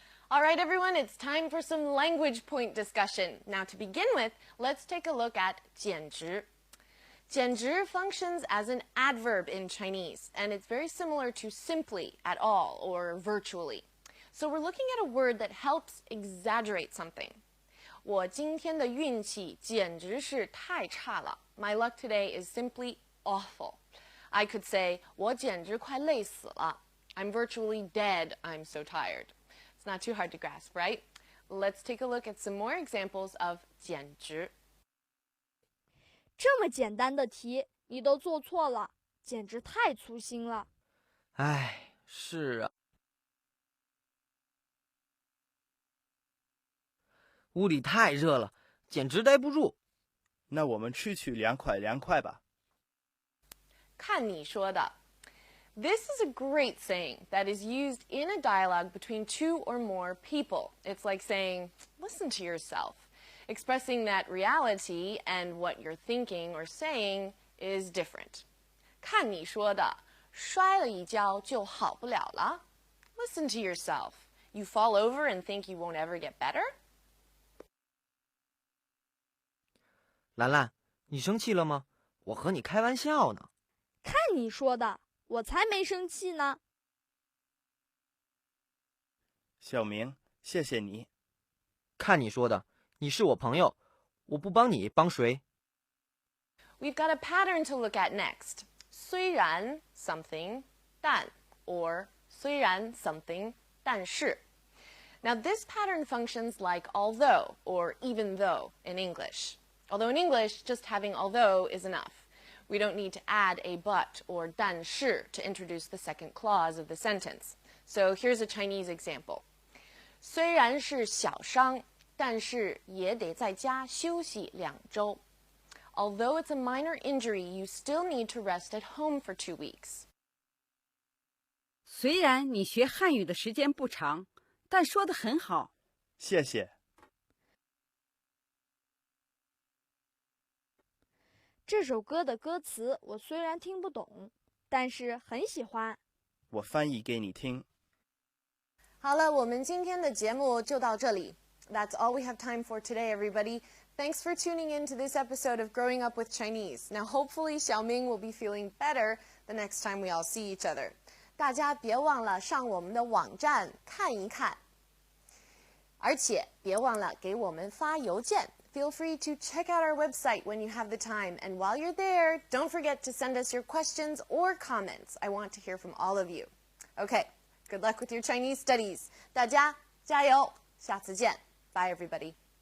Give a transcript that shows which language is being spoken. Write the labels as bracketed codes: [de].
[en] All right, everyone, it's time for some language point discussion. Now, to begin with, let's take a look at 简直. 简直 functions as an adverb in Chinese, and it's very similar to simply, at all, or virtually. So we're looking at a word that helps exaggerate something. [zh] 我今天的运气简直是太差了. [en] My luck today is simply awful. I could say, [zh] 我简直快累死了. [en] I'm virtually dead. I'm so tired. It's not too hard to grasp, right? Let's take a look at some more examples of 简直. [zh] 这么简单的题你都做错了，简直太粗心了。唉，是啊。屋里太热了，简直待不住。那我们去凉快凉快吧。看你说的。 [en] This is a great saying that is used in a dialogue between two or more people. It's like saying, listen to yourself, expressing that reality and what you're thinking or saying is different. [zh] 看你说的，摔了一跤就好不了了。 [en] Listen to yourself. You fall over and think you won't ever get better? [zh] 兰兰，你生气了吗？我和你开玩笑呢。看你说的，我才没生气呢。小明，谢谢你。看你说的，你是我朋友，我不帮你帮谁？ [en] We've got a pattern to look at next. 虽然 something 但 or 虽然 something 但是. Now this pattern functions like although or even though in English. Although in English, just having although is enough. We don't need to add a but or 但是 to introduce the second clause of the sentence. So here's a Chinese example. [zh] 虽然是小伤，但是也得在家休息2周. [en] Although it's a minor injury, you still need to rest at home for 2 weeks. [zh] 虽然你学汉语的时间不长，但说得很好。谢谢。这首歌的歌词我虽然听不懂，但是很喜欢。我翻译给你听。好了，我们今天的节目就到这里。 [en] That's all we have time for today, everybody. Thanks for tuning in to this episode of Growing Up with Chinese. Now, hopefully, Xiaoming will be feeling better the next time we all see each other. [zh] 大家别忘了上我们的网站看一看，而且别忘了给我们发邮件。 [en] Feel free to check out our website when you have the time. And while you're there, don't forget to send us your questions or comments. I want to hear from all of you. Okay, good luck with your Chinese studies. [zh] 大家加油，下次见. [en] Bye, everybody.